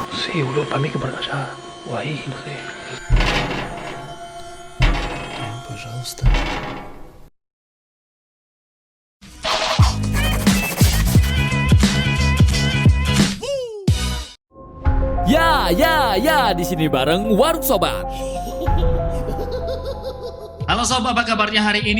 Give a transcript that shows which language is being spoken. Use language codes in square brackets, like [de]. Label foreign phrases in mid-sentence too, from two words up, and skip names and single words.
[es] sé, boludo, para mí que por allá. O ahí, no sé. [ru] Пожалуйста. [id] Ya, di sini bareng Warung Sobat. Halo sobat, apa kabarnya hari ini?